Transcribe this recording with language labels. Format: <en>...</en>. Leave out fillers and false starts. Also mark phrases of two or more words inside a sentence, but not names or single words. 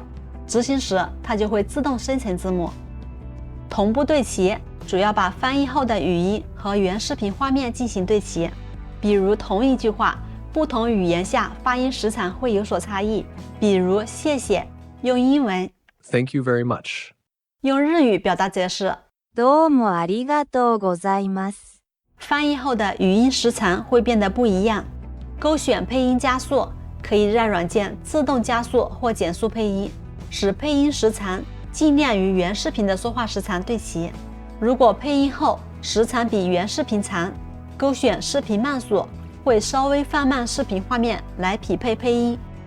<zh>执行时，它就会自动生成字幕。同步对齐，主要把翻译后的语音和原视频画面进行对齐。比如同一句话，不同语言下发音时长会有所差异。比如谢谢，用英文</zh> <en>Thank you very much。</en> <zh>用日语表达则是</zh> <ja>どうもありがとうございます。</ja> <zh>翻译后的语音时长会变得不一样。勾选配音加速，可以让软件自动加速或减速配音，使配音时长尽量与原视频的说话时长对齐。如果配音后时长比原视频长，勾选视频慢速，会稍微放慢视频画面来匹配配音。</zh>